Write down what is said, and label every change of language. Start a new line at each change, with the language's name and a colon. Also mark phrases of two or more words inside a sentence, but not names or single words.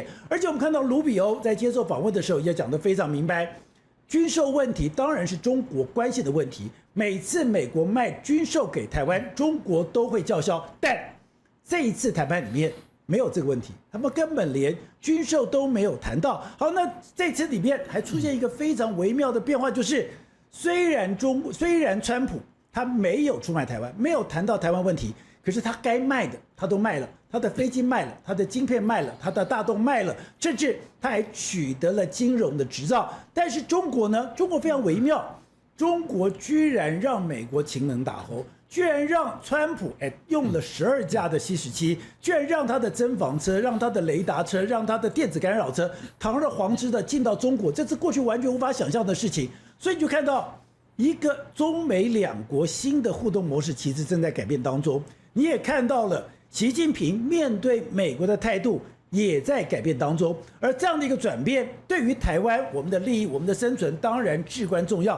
Chinese: 而且我們看到盧比歐在接受訪問的時候也講得非常明白，軍售問題當然是中國關係的問題，每次美國賣軍售給台灣，中國都會叫囂，但這一次談判裡面沒有這個問題，他們根本連軍售都沒有談到。好，那這次裡面還出現一個非常微妙的變化，就是雖然川普他沒有出賣台灣，沒有談到台灣問題，可是他該賣的他都賣了，他的飛機賣了，他的晶片賣了，他的大洞賣了，甚至他還取得了金融的執照。但是中國呢？中國非常微妙，中國居然讓美國情能打猴，居然讓川普用了12架的 C-17，居然讓他的偵防車、讓他的雷達車、讓他的電子干擾車堂而皇之的進到中國，這是過去完全無法想象的事情。所以你就看到一個中美兩國新的互動模式其實正在改變當中。你也看到了習近平面對美國的態度也在改變當中，而這樣的一個轉變對於台灣我們的利益、我們的生存當然至關重要。